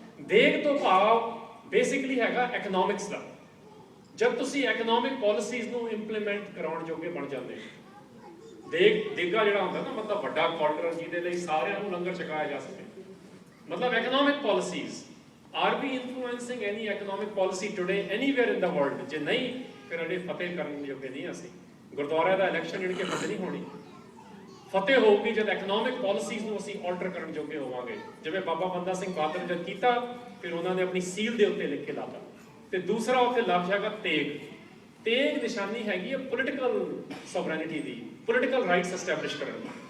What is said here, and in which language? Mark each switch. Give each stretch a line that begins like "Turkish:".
Punjabi: ਦੇਗ ਤੋਂ ਭਾਵ ਬੇਸਿਕਲੀ ਹੈਗਾ ਇਕਨੋਮਿਕਸ ਦਾ। ਜਦ ਤੁਸੀਂ ਇਕਨੋਮਿਕ ਪਾਲਿਸੀਜ਼ ਨੂੰ ਇੰਪਲੀਮੈਂਟ ਕਰਾਉਣ ਜੋਗੇ ਬਣ ਜਾਂਦੇ, ਦੇਗਾ ਜਿਹੜਾ ਹੁੰਦਾ ਨਾ, ਮਤਲਬ ਵੱਡਾ ਕੁਆਟਰ ਜਿਹਦੇ ਲਈ ਸਾਰਿਆਂ ਨੂੰ ਲੰਗਰ ਛਕਾਇਆ ਜਾ ਸਕੇ, ਮਤਲਬ economic policies.
English: Are we influencing any economic policy today anywhere in the world?
Punjabi: ਜੇ ਨਹੀਂ ਫਿਰ ਅੜੇ ਫਤਿਹ ਕਰਨ ਜੋਗੇ ਨਹੀਂ ਅਸੀਂ। ਗੁਰਦੁਆਰਾ ਦਾ ਇਲੈਕਸ਼ਨ ਜਿਹੜੀ ਕਿ ਫਤਿਹ ਨਹੀਂ ਹੋਣੀ, ਫਤਿਹ ਹੋਊਗੀ ਜਦ ਇਕਨੋਮਿਕ ਪਾਲਿਸੀਜ਼ ਨੂੰ ਅਸੀਂ ਆਲਟਰ ਕਰਨ ਜੋਗੇ ਹੋਵਾਂਗੇ। ਜਿਵੇਂ ਬਾਬਾ ਬੰਦਾ ਸਿੰਘ ਬਹਾਦਰ ਜਦ ਕੀਤਾ, ਫਿਰ ਉਹਨਾਂ ਨੇ ਆਪਣੀ ਸੀਲ ਦੇ ਉੱਤੇ ਲਿਖ ਕੇ ਲਾਤਾ। ਤੇ ਦੂਸਰਾ ਉੱਥੇ ਲਫ਼ਜ਼ ਹੈਗਾ ਤੇਗ। ਤੇਗ ਨਿਸ਼ਾਨੀ ਹੈਗੀ ਹੈ ਪੋਲੀਟੀਕਲ ਸੋਵਰੈਨਿਟੀ ਦੀ, ਪੋਲੀਟੀਕਲ ਰਾਈਟਸ ਐਸਟੈਬਲਿਸ਼ ਕਰਨ ਦੀ।